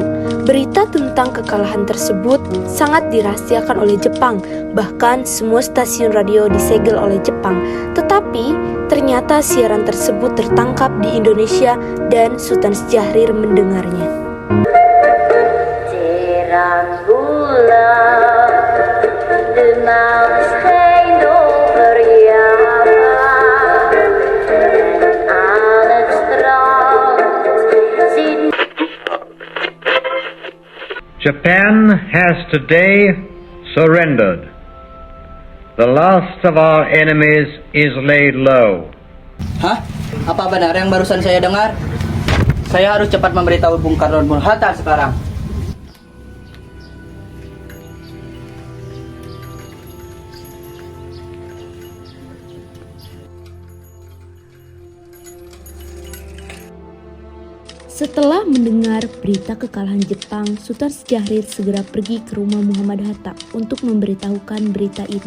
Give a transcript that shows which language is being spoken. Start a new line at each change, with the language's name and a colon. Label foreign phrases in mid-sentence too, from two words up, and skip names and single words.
Indonesian: Berita tentang kekalahan tersebut sangat dirahasiakan oleh Jepang, bahkan semua stasiun radio disegel oleh Jepang. Tetapi ternyata siaran tersebut tertangkap di Indonesia dan Sultan Syahrir mendengarnya.
Dutch: Terang bulan, demam schijnt over jou. En aan het strand ziet...
English: Japan has today surrendered. The last of our enemies is laid low. Hah?
Indonesian: Apa benar yang barusan saya dengar? Saya harus cepat memberitahu Bung Karno dan Bung Hatta sekarang. Setelah mendengar berita kekalahan Jepang, Sultan Syahrir segera pergi ke rumah Muhammad Hatta untuk memberitahukan berita ini.